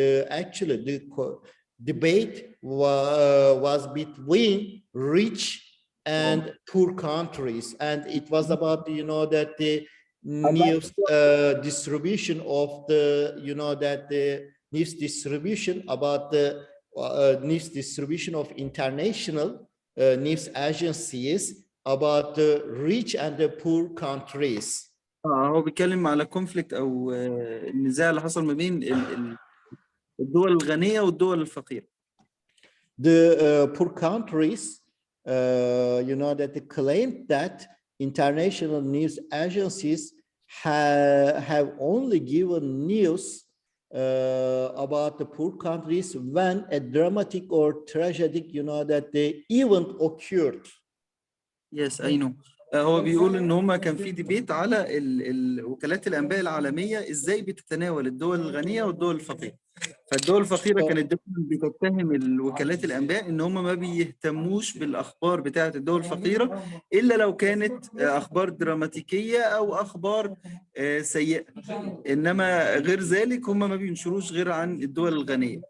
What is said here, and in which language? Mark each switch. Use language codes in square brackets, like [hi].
[en] Actually the debate was between rich and poor countries, and it was about, you know, that the news distribution of the, you know, that the news distribution about the news distribution of international news agencies about the rich and the poor countries. [ar] هو بيتكلم على conflict أو النزاع اللي حصل ما بين الدول الغنية والدول الفقيرة. [en] The poor countries, you know, that they claimed that international news agencies have only given news about the poor countries when a dramatic or tragic, you know, that the event occurred. Yes, I know. [ar] هو بيقول ان هما كان في ديبيت على وكالات الانباء العالميه ازاي بتتناول الدول الغنيه والدول الفقيره. فالدول الفقيره كانت دايما بتتهم الوكالات الانباء ان هما ما بيهتموش بالاخبار بتاعه الدول الفقيره الا لو كانت اخبار دراماتيكيه او اخبار سيئه، انما غير ذلك هما ما بينشروش غير عن الدول الغنيه.